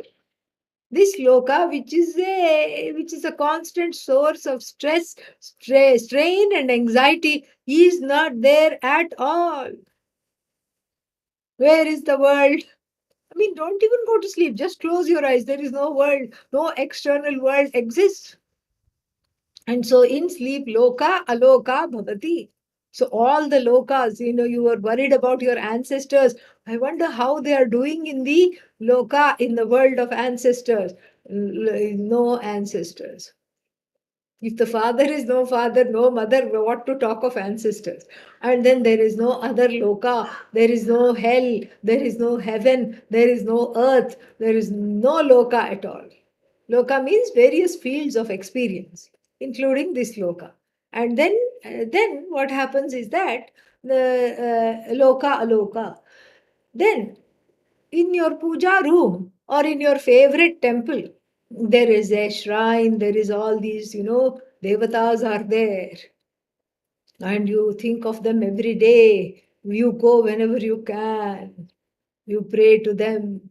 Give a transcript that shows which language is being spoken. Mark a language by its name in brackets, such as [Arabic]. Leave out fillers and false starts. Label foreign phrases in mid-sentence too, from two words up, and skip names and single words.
[English] This loka, which is a constant source of strain, and anxiety, is not there at all. Where is the world? I mean, don't even go to sleep. Just close your eyes. There is no world. No external world exists. And so in sleep, [Sanskrit] loka, aloka, bhavati. [English] So all the lokas, you were worried about your ancestors. I wonder how they are doing in the loka, in the world of ancestors. No ancestors. If the father is no father, no mother, what to talk of ancestors? And then there is no other loka, there is no hell, there is no heaven, there is no earth, there is no loka at all. Loka means various fields of experience, including this loka. And then what happens is that the [Sanskrit] loka aloka. [English] Then in your puja room or in your favorite temple, there is a shrine, there is all these, devatas are there. And you think of them every day. You go whenever you can. You pray to them.